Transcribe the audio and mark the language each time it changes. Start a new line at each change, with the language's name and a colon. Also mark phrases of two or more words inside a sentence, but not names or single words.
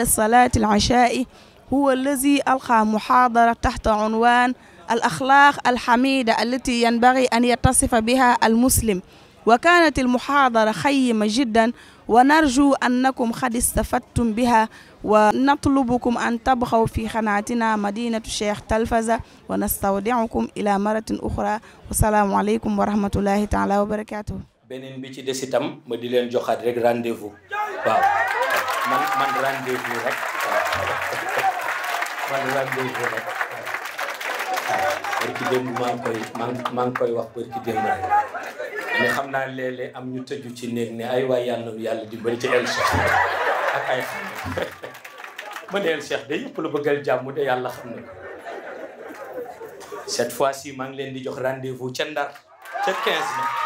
Arabic: صلاة العشاء هو الذي ألقى محاضرة تحت عنوان الأخلاق الحميدة التي ينبغي أن يتصف بها المسلم وكانت المحاضرة خيمة جدا ونرجو أنكم قد استفدتم بها ونطلبكم أن تبقوا في قناتنا مدينة الشيخ تلفزة ونستودعكم إلى مرة أخرى والسلام عليكم ورحمة الله تعالى وبركاته.
Wolof: beneen bi ci des itam ma di leen joxaat rek rendez-vous waaw man rendez-vous rek man rendez-vous rek barki démb maa ngi koy wax barki démb rek mais xam naa léeg-léeg am ñu tëju ci néeg ne ay waay yàlla dimbali ci El Cheikh ak ay xam ma ne El Cheikh de yëpp la bëggal jàmm de yàlla xam na
French: cette fois-ci
Wolof: maa ngi leen di jox rendez-vous ca Ndar ca 15 mai.